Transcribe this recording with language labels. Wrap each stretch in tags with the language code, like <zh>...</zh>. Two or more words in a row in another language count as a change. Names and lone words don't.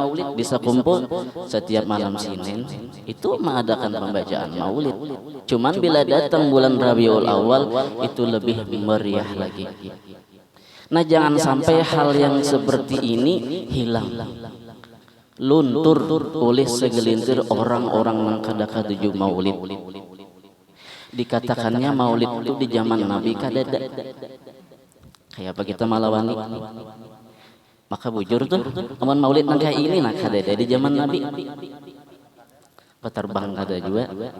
<id>Bisa kumpul setiap malam Senin itu mengadakan pembacaan maulid. Cuman bila datang bulan Rabiul Awal itu lebih meriah lagi. Nah, jangan sampai hal yang seperti ini hilang, luntur oleh segelintir orang-orang yang kada-kada maulid. Dikatakannya maulid itu di zaman Nabi kadada.</id> <bjn>Kayak apa kita malawani? Maka bujur tuh, aman maulid nang kayak ini nak kadada di zaman Nabi. Peterbang kada juga.</bjn>